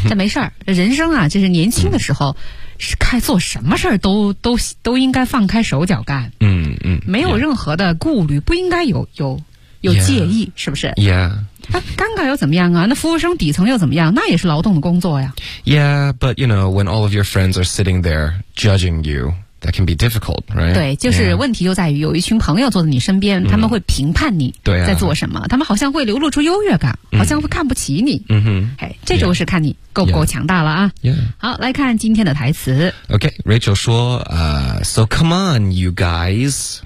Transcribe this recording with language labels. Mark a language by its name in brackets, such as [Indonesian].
[Chinese] 但没事儿，人生啊，就是年轻的时候，是开做什么事儿都应该放开手脚干，没有任何的顾虑， [English] yeah. [Chinese] 不应该有介意， [English] yeah. [Chinese] 是不是 [English] ？Yeah， [Chinese] 那尴尬又怎么样啊？那服务生底层又怎么样？那也是劳动的工作呀。 [English] Yeah， but you know when all of your friends are sitting there judging you. That can be difficult, right? [Chinese] 对，就是问题就在于有一群朋友坐在你身边、他们会评判你在做什么、他们好像会流露出优越感、好像会看不起你。嗯哼，这就是看你够不够强大了啊。 [English] Yeah. [Chinese] 好，来看今天的台词。 [English] OK,Rachel 说So come on, you guys.